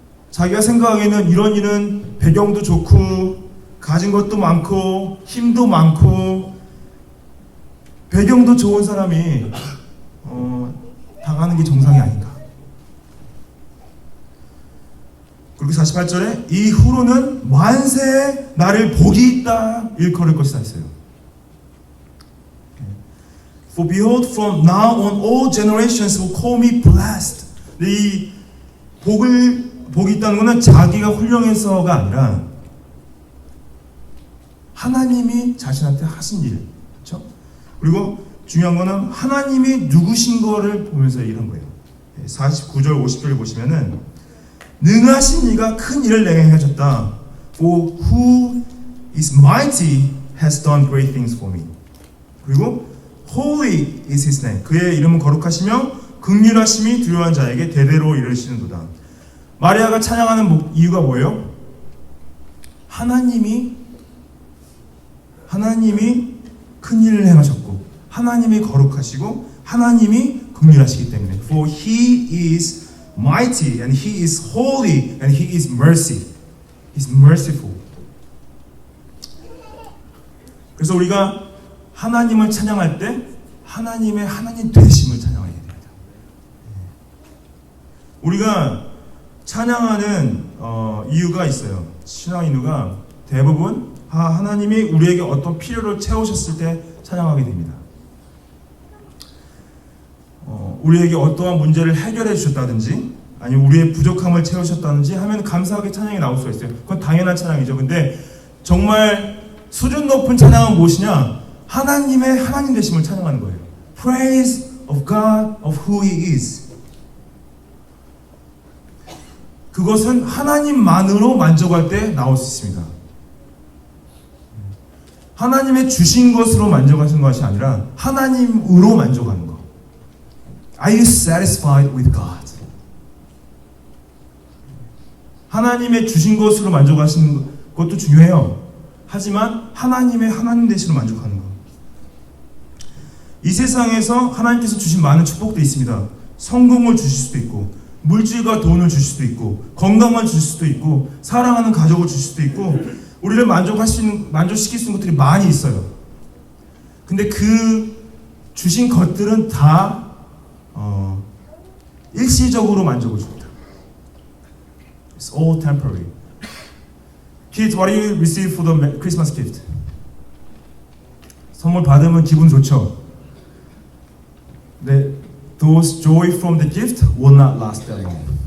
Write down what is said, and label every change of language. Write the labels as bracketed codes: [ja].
[ko] 자기가 생각하기에는 이런 일은 배경도 좋고 가진 것도 많고 힘도 많고 배경도 좋은 사람이 당하는 게 정상이 아닌가. 그리고 48절에 이 후로는 만세에 나를 복이 있다 일컬을 것이다 했어요. [en] For behold, from now on all generations will call me blessed. [ko] 이 복이 있다는 것은 자기가 훌륭해서가 아니라 하나님이 자신한테 하신 일, 그렇죠? 그리고 중요한 거는 하나님이 누구신 거를 보면서 얘기한 거예요. 49절, 50절을 보시면은 능하신 이가 큰 일을 내게 행하셨다. [en] For who is mighty has done great things for me. [ko] 그리고 [en] holy is his name. [ko] 그의 이름은 거룩하시며 긍휼하심이 두려워한 자에게 대대로 이르시는도다. 마리아가 찬양하는 이유가 뭐예요? 하나님이 큰 일을 행하셨고 하나님이 거룩하시고 하나님이 긍휼하시기 때문에 [en] For he is mighty and he is holy and he is mercy. He's merciful. [ko] 그래서 우리가 하나님을 찬양할 때 하나님의 하나님 되심을 찬양해야 됩니다. 우리가 찬양하는 이유가 있어요. 신앙 이유가 대부분 하나님이 우리에게 어떤 필요를 채우셨을 때 찬양하게 됩니다. 우리에게 어떠한 문제를 해결해 주셨다든지 아니면 우리의 부족함을 채우셨다든지 하면 감사하게 찬양이 나올 수가 있어요. 그건 당연한 찬양이죠. 근데 정말 수준 높은 찬양은 무엇이냐? 하나님의 하나님 되심을 찬양하는 거예요. [en] Praise of God of who He is. [ko] 그것은 하나님만으로 만족할 때 나올 수 있습니다. 하나님의 주신 것으로 만족하시는 것이 아니라 하나님으로 만족하는 것. [en] Are you satisfied with God? [ko] 하나님의 주신 것으로 만족하시는 것도 중요해요. 하지만 하나님의 하나님 되시로 만족하는 것. 이 세상에서 하나님께서 주신 많은 축복도 있습니다. 성공을 주실 수도 있고, 물질과 돈을 주실 수도 있고, 건강을 주실 수도 있고, 사랑하는 가족을 주실 수도 있고, 우리를 만족시킬 수 있는 것들이 많이 있어요. 근데 그 주신 것들은 다 일시적으로 만족을 줍니다. [en] It's all temporary. Kids, what do you receive for the Christmas gift? [ko] 선물 받으면 기분 좋죠. [en] 네, those joy from the gift will not last that long.